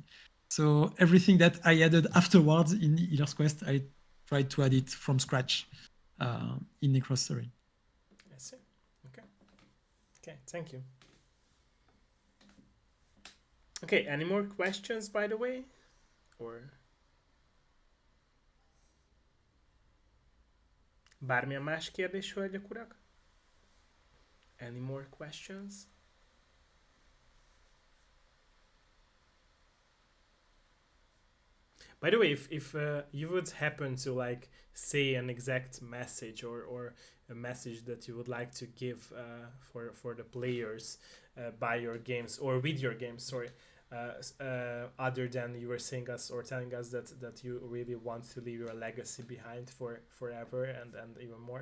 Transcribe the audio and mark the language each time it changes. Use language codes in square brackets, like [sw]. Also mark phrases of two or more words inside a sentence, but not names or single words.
[en] So everything that I added afterwards in Healer's Quest, I tried to add it from scratch in Necrostory. I see. Okay, thank you. Okay, any more questions, by the way? [hu] Or Bármilyen más kérdés, hölgyek, urak? [en] Any more questions? By the way, if you would happen to like say an exact message or a message that you would like to give for the players by your games or with your games, sorry, other than you were saying us or telling us that you really want to leave your legacy behind for forever and even more.